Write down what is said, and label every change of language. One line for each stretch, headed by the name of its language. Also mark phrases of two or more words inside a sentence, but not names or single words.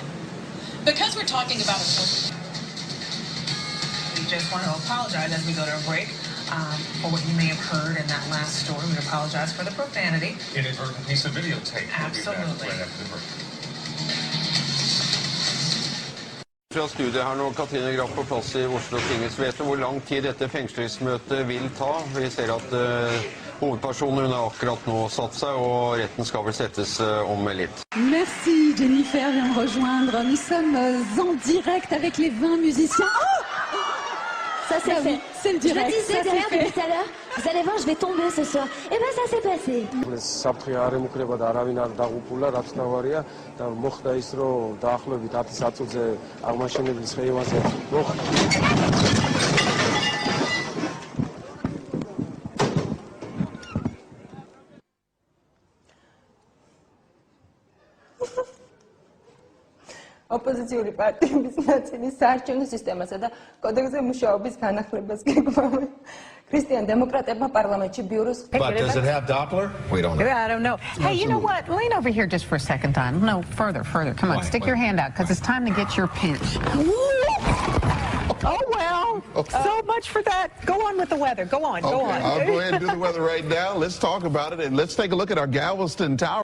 English: Because we're talking about we just want to apologize as we go to a break for what you may have heard in that last story. We apologize for the profanity. Inadvertent piece of videotape. Absolutely. Right after the break.
Norwegian: Fra studiet her nå, Katrine Graff på plass I Oslo tingets. Vet du hvor lang tid dette fengslingsmøtet vil ta? Vi ser at hovedpersonen har akkurat nå satt seg, og retten skal vel settes om litt.
French: Merci Jennifer vient me rejoindre. Nous sommes en direct avec les 20 musiciens. Oh ça c'est fait. C'est le direct. Je disais derrière depuis tout à l'heure, vous allez voir, je vais tomber ce soir. Et ben ça s'est passé.
Georgian: საფრთხე არ ემუქრება და არავინ არ დაღუპულა, რაც თავარია და მოხდა ის, რომ დაახლოებით 10 საათზე აღმაშენებლის ხეივანზე ოპოზიციური პარტიების ნაწილი საარჩევნო სისტემასა და კოდექსზე მუშაობის განახლებას გეგმავენ. ქრისტიან დემოკრატებმა პარლამენტში ბიუროს
English: But does it have Doppler? We don't know. I don't know. Hey, you know what? Lean over here just for a second, Don. No, further. Come on, stick your hand out, because it's time to get your pinch. Oh, well, so much for that. Go on with the weather. Go on, go on. I'll go ahead and do the weather right now. Let's talk about it, and let's take a look at our Galveston Tower.